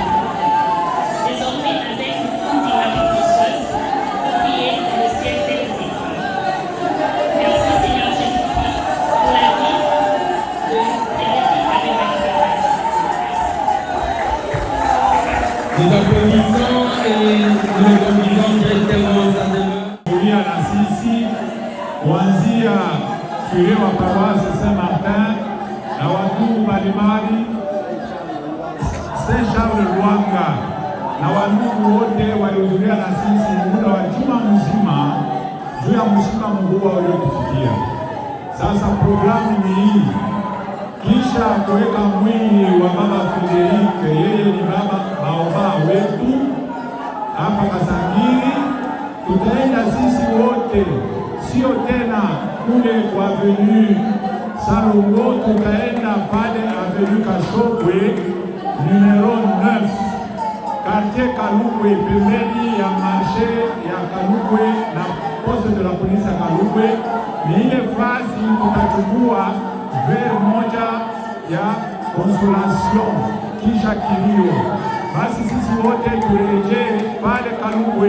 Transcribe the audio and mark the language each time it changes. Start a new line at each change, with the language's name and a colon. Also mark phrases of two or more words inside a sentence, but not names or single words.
French: Désormais, avec une grande Marie Françoise, pour prier dans le ciel des étoiles. Merci Seigneur Jésus-Christ pour la vie de Frédéric avec Madagascar. Nous applaudissons et nous le conduisons directement à sa demeure.
Swahili: Kulia na sisi kuanzia kile wa paroisse Saint-Martin na wandugu mbalimbali Saint-Charles Lwanga na wandugu wote walihudhuria na sisi muda wa juma mzima juu ya msiba mkubwa uliotufikia. Sasa programu ni hii, kisha kuweka mwili wa Baba Frédéric, yeye ni baba baoba wetu hapa Kasangiri. Tutaenda sisi wote, sio tena kule kwa avenue Salongo, tutaenda pale avenue Kashogwe numero 9 quartier Kalukwe, pembeni ya marché ya Kalukwe na
French: poste de la
Swahili: polisi ya Kalungwe. Ni ile fasi tutachukua vere moja ya consolation kisha kilio. Basi sisi wote turejee pale Kalungwe.